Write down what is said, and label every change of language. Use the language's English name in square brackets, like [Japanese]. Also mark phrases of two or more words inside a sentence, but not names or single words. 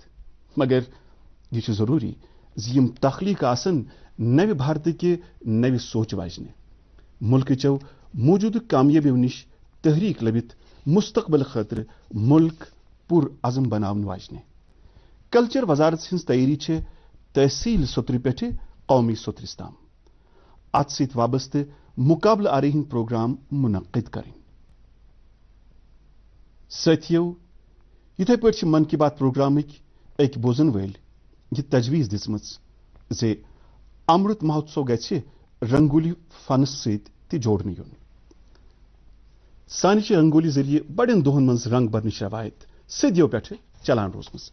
[Kashmiri] مگر یہ چھ ضروری زِ یم تخلیق آسن نو بھارتکہِ نو سوچ واجنہِ، ملکچو موجودٕ کامیٲبیو نش تحریک لبِتھ مستقبل خاطر ملک پُر عزم بناون واجنہِ. کلچر وزارت ہنز تیاری چھ تحصیل سطرٕ پٮ۪ٹھ قومی سطرس تام اتھ سۭتۍ وابستہ مقابلہ آرائی ہند پروگرام منعقد کریں. ساتھیو، یتھے پٲٹھۍ چھ من کی بات پروگرامک اکہ بوزن ول یہ تجویز دژمٕژ زِ امرت مہوتسو گژھِ رنگولی فنس سۭتۍ تہِ جوڑنہٕ یُن. سانہِ چھ رنگولی ذریعہ بڑین دۄہن منز رنگ برنٕچ روایت صدیو پٮ۪ٹھٕ چلان روزمٕژ.